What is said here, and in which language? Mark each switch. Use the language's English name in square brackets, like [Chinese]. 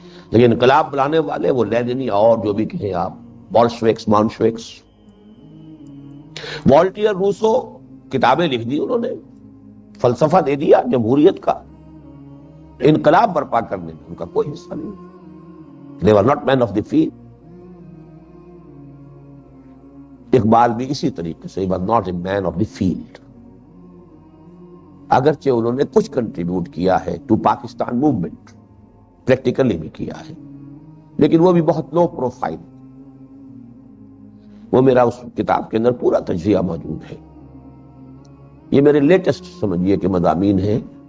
[Urdu] لیکن انقلاب بلانے والے وہ لیننی اور جو بھی کہیں آپ، بولشویکس، مانشویکس. والٹیر روسو کتابیں لکھ دی انہوں نے، فلسفہ دے دیا جمہوریت کا. انقلاب برپا کرنے میں ان کا کوئی حصہ نہیں. [English] They were not men of the field. [Urdu] Iqbal بھی اسی طریقے سے [English] he was not a man of the field. [Urdu] اگرچہ انہوں نے کچھ کنٹریبیوٹ کیا ہے ٹو پاکستان موومنٹ، پریکٹیکلی بھی کیا ہے، لیکن وہ بھی بہت لو پروفائل. وہ میرا اس کتاب کے اندر پورا تجزیہ موجود ہے. یہ میرے لیٹسٹ سمجھیے کہ مضامین ہیں.